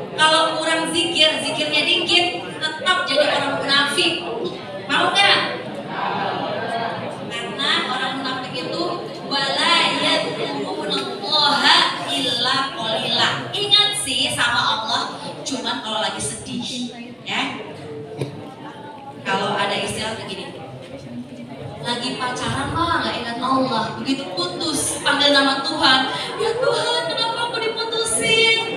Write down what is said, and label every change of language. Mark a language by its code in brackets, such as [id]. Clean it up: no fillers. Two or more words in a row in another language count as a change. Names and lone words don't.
[id] kalau kurang zikirnya dikit, tetap jadi orang munafik. Mau nggak? Karena orang munafik itu [ar] ولا يذكرون الله إلا قليلا. [id] Ingat sih sama Allah, cuman kalau lagi sedih, ya. Kalau ada istilah begini, lagi pacaran mah nggak ingat Allah, begitu putus panggil nama Tuhan, ya Tuhan kenapa aku diputusin?